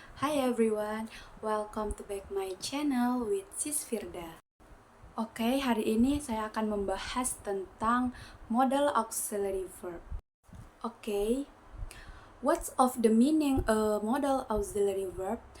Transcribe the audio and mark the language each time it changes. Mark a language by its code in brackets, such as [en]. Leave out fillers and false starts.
[en] Hi everyone, welcome to back my channel with Sis Firda. [id] Oke, hari ini saya akan membahas tentang modal auxiliary verb. [en] Oke, what's of the meaning a modal auxiliary verb?